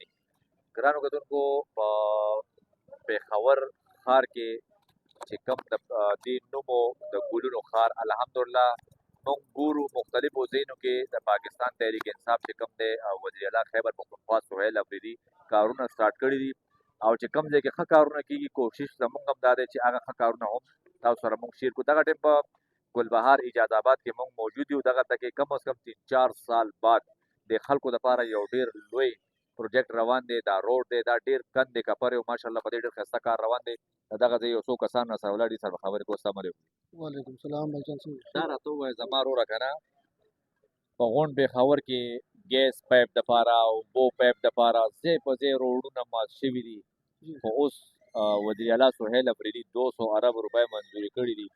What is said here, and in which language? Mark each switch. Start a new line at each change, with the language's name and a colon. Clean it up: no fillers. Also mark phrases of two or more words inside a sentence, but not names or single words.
Pashto: ګرانو کتونکو، په پېښور ښار کې چې کوم د دې نومو د ګلونو ښار الحمدلله موږ ګورو مختلفو ځایونو کې د پاکستان تحریک انصاف چې کوم دی
Urdu: وزیر اعلی
Pashto: خیبر پختونخوا سهیل افریدي کارونه سټارټ کړي دي او چې کوم ځای کې ښه کارونه کېږي کوشش زموږ هم دا دی چې هغه ښه کارونه هم تاسو سره موږ شیر کړو. دغه ټایم په ګلبهار اجاز آباد کې موږ موجود یو. دغه ته کې
Urdu: کم از کم 3-4 سال بعد
Pashto: د خلکو لپاره یو ډېر لوی پروجیکټ روان دی. دا روډ دی، دا ډېر کندې کپرې او ماشاءالله په دې ډېر ښایسته کار روان دی. دغه ځای یو څو کسان راسره ولاړ دي، سره خبرې کوو.
Arabic: السلام علیکم. وعلیکم السلام
Pashto: بچیان څنګه دا راته ووایه زما وروره که نه په غونډ پېښور کې ګیس پایپ دپاره او اوبو پایپ دپاره ځای په ځای روډونه مات شوي دي، خو اوس
Urdu: وزیر اعلی
Pashto: سهیل افریدي 200 ارب روپۍ منظوري کړي دي.